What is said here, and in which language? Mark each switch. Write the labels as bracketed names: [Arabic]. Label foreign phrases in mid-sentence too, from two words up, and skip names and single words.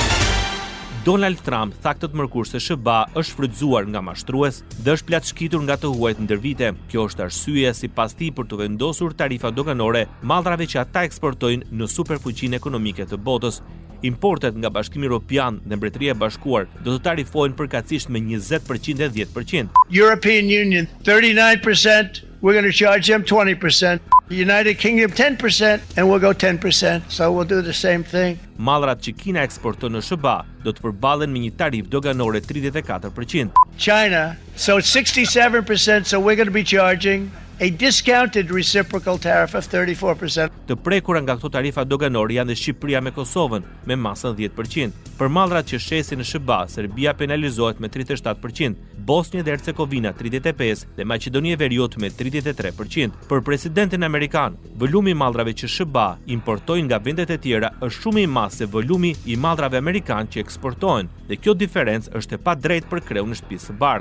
[Albanian] Donald Trump tha këtë mërkur se SBA është frydzuar nga mashtrues dhe është plaçkitur nga të huajt ndër vite. Kjo është arsyeja sipas tij për të vendosur tarifa doganore mallrave që ata eksportojnë në superfuqinë ekonomike të botës. Importet nga Bashkimi Evropian dhe Mbretëria e Bashkuar do të tarifohen përkatësisht me 20% dhe 10%. [English] European Union 39%, we're going to charge them 20%. United Kingdom 10% and we'll go 10%. So we'll do the same thing. [Albanian] Mallrat që Kina eksporton në SBA do të përballen me një tarifë doganore 34%. [English] China, so 67%, so we're going to be charging a discounted reciprocal tariff of 34%. [Albanian] Të prekura nga këto tarifa doganore janë dhe Shqipëria me Kosovën me masën 10%. Për mallrat që shesin në SBA, Serbia penalizohet me 37%, Bosnia dhe Hercegovina 35% dhe Maqedonia e Veriut me 33%. Për presidentin amerikan, volumi i mallrave që SBA importojnë nga vendet e tjera është shumë i madh se volumi i mallrave amerikan që eksportohen, dhe kjo diferencë është e padrejtë për kreun në shtëpisë së bardhë.